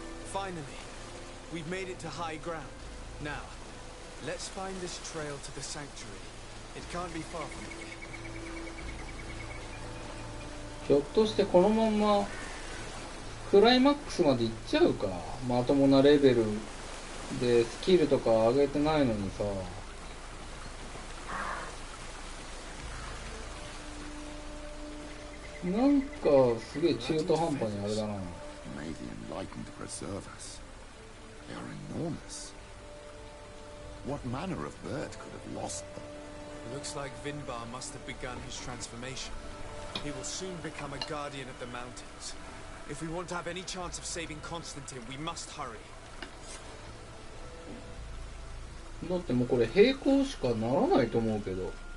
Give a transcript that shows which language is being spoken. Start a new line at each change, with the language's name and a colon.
English: Finally, we've made it to high ground. Now, let's find this trail to the sanctuary. It can't be far from here.
Japanese: ひょっとしてこのまんまクライマックスまで行っちゃうか。まともなレベルでスキルとか上げてないのにさ。なんかすげえ中途半端にあれだな。
English: May the enlightened preserve us. They are enormous. What manner of bird could have lost them? Looks like Vinbar must have begun his transformation. He will soon become a guardian of the mountains. If we want to have any chance of saving Constantine, we must hurry.
Japanese: だってもうこれ並行しかならないと思うけど。